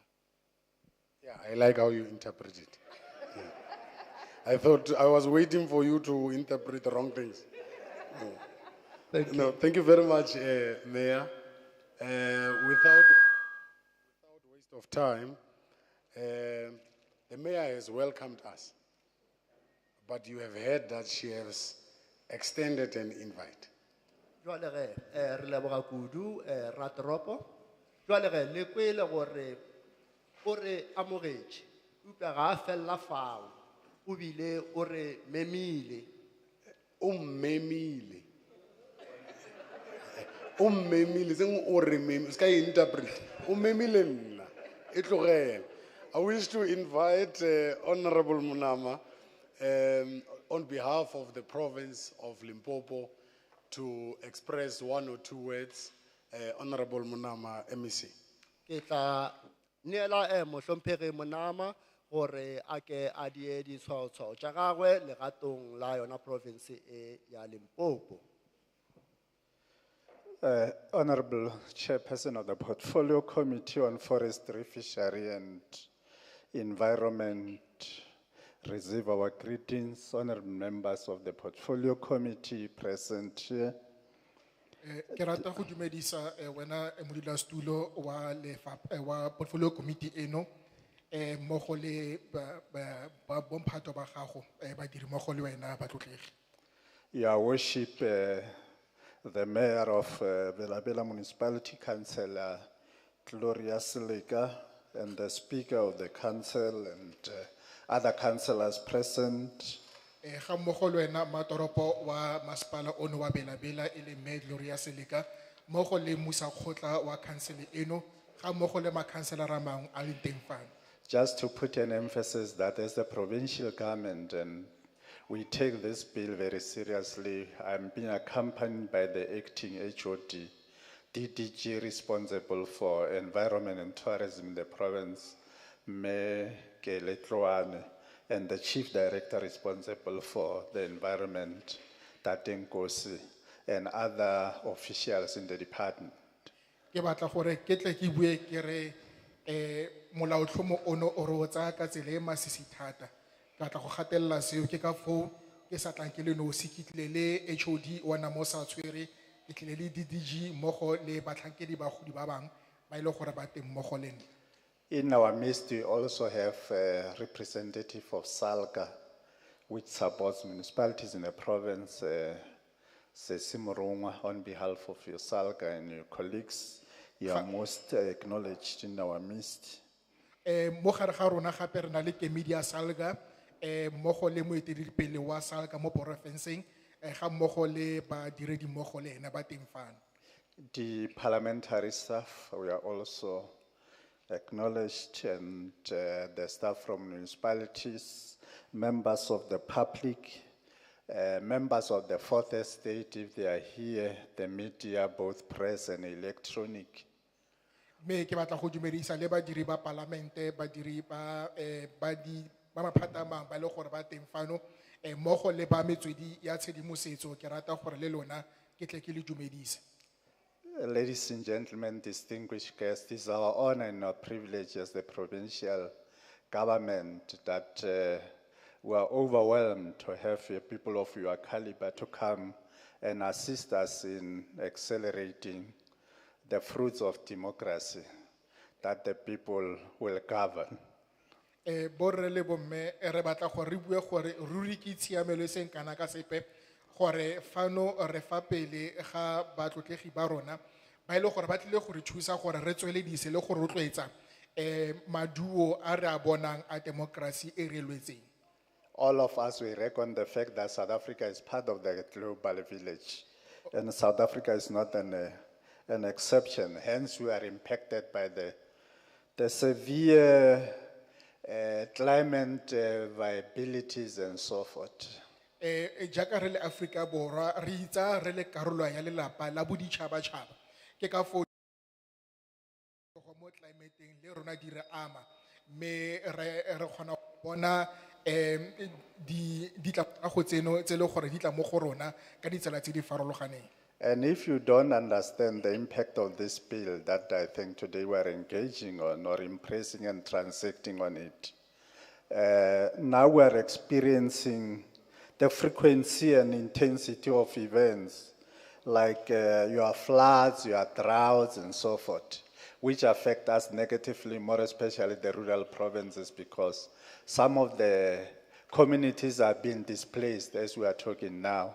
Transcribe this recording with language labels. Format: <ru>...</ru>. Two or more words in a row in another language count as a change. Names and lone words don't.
<en>Yeah, I like how you interpret it. Yeah. I thought I was waiting for you to interpret the wrong things. No, thank you very much, Mayor. Without waste of time, the Mayor has welcomed us, but you have heard that she has extended an invite.</en> <nso>Jwale ge re leboga kudu ra toropo jwale ge le kwele gore o re amogetše upša ga a fella fao o bile o re memile Ummemile. Ummemile, seng o re mem, ska interpret. Ummemile nna. E tlogele.</nso> <en>I wish to invite Honorable Munama on behalf of the province of Limpopo to express 1 or 2 words. Honorable Munama, MEC.</en> <nso>ke tla neela mohlomphegi Monama gore a ke a die ditshwaotshwao tša gagwe legatong la yona province e ya Limpopo.</nso> <en>Honorable Chairperson of the Portfolio Committee on Forestry, Fisheries and Environment, receive our greetings. Honorable members of the Portfolio Committee present here.</en> <tn>Ke rata go dumedisa wena modulasetulo wa wa</tn> <en>portfolio committee</en> <tn>eno mmogo le ba bomphato ba gago badiri mmogo le wena batlotlegi.</tn> <en>Your Worship, the Mayor of Belabela Municipality, Councillor Gloria Silika, and the Speaker of the Council and other councillors present.</en> <tn>Ga mmogo le wena matoropo wa masepala ono wa Belabela e le Mme Gloria Selika mmogo le musakgotla wa council eno ga mmogo le makhanselara a mangwe a leng teng fano.</tn> <en>Just to put an emphasis that as the provincial government, and we take this bill very seriously, I'm being accompanied by the acting HOD, DDG responsible for environment and tourism in the province, Me Keletloane, and the chief director responsible for the environment, Taten Kosi, and other officials in the department.</en> <tn>Ke batla gore ke tle ke bue ke re molaotlhomo ono o re o tsaya ka tsela e masisi thata. Ke batla go gatelela seo ke ka foo ke sa tlang ke le nosi ke tlile le HOD wa namo sa tshwere ke tlile le DDG mmogo le batlhankedi bagodi ba bang ba ile gore ba teng mmogo le nna.</tn> <en>In our midst, we also have a representative of SALGA, which supports municipalities in the province, Sesimurungwa, on behalf of your SALGA and your colleagues. You are most acknowledged in our midst.</en> <tn>Mo gare ga rona gape re na le kemedi ya SALGA mmogo le moeteledipele wa SALGA mo porofenseng ga mmogo le badiredi mmogo le ena ba teng fano.</tn> <en>The parliamentary staff, we are also acknowledged, and the staff from municipalities, members of the public, members of the fourth estate, if they are here, the media, both press and electronic.</en> <tn>Me ke batla go dumedisa le badiri ba parlamente badiri ba ba maphata a mangwe ba le gore ba teng fano mmogo le ba metswedi ya tshedimosetso ke rata gore le lona ke tle ke le dumedise.</tn> <en>Ladies and gentlemen, distinguished guests, it is our honor and our privilege as the provincial government that we are overwhelmed to have people of your caliber to come and assist us in accelerating the fruits of democracy, that the people will govern.</en> <tn>Borre le bomme re batla gore re bue gore ruri ke tshiamelo e seng kana ka sepe gore fano re fa pele ga batlotlegi ba rona ba ile gore ba tlile gore thusa gore re tsweledise le gore rotloetsa maduo a re a bonang a democracy e re lwetseng.</tn> <en>All of us, we reckon the fact that South Africa is part of the global village, and South Africa is not an exception. Hence, we are impacted by the severe climate viabilities and so forth.</en> <tn>jaaka re le Afrika Borwa re itsa re le karolo ya lelapa la boditšhabatšhaba ke ka foo mo climateeng le rona di re ama mme re kgona go bona ditlamorago tseno tse le gore di tla mo go rona ka ditsela tse di farologaneng.</tn> <en>And if you don't understand the impact of this bill that I think today we are engaging on or impressing and transacting on it, now we are experiencing the frequency and intensity of events like your floods, your droughts and so forth, which affect us negatively, more especially the rural provinces, because some of the communities are being displaced as we are talking now.</en>